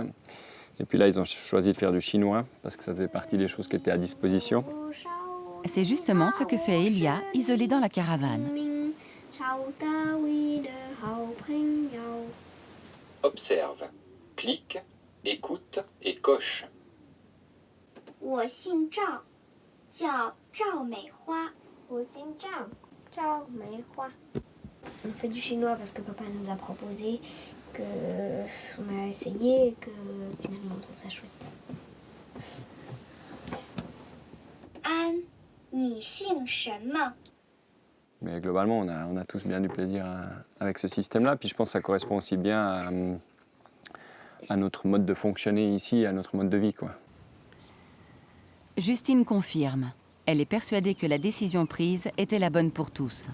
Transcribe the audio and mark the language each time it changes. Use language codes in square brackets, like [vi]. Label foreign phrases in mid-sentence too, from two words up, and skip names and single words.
[fr] Et puis là, ils ont choisi de faire du chinois, parce que ça faisait partie des choses qui étaient à disposition. C'est justement ce que fait Elia, isolée dans la caravane. Observe, clique, écoute et coche. [zh] 我姓赵，叫赵美花。我姓赵，赵梅花。 [fr] On fait du chinois parce que papa nous a proposé, qu'on a essayé et que finalement on trouve ça chouette. [zh] 安，你姓什么？ [fr] Mais globalement, on a tous bien du plaisir avec ce système-là. Puis je pense que ça correspond aussi bien à notre mode de fonctionner ici, à notre mode de vie, quoi. Justine confirme. Elle est persuadée que la décision prise était la bonne pour tous.